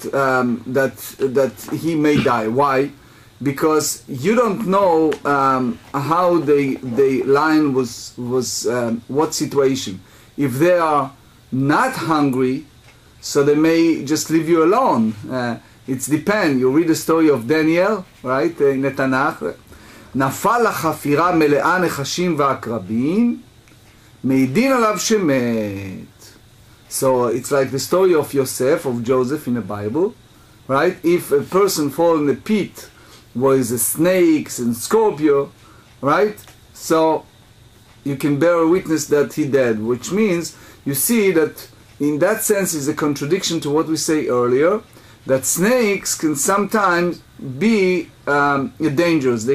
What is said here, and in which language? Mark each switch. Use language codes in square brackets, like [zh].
[en] That he may die. Why? Because you don't know how the lion was what situation. If they are not hungry, so they may just leave you alone. It depends. You read the story of Daniel, right, in the Tanakh. [he] נפל לחפירה מלאה נחשים ועקרבים, מעידין עליו שמת. [en] So it's like the story of Yosef, of Joseph in the Bible, right? If a person fall in the pit with snakes and scorpio, right? So you can bear witness that he dead, which means you see that in that sense is a contradiction to what we say earlier, that snakes can sometimes be dangerous.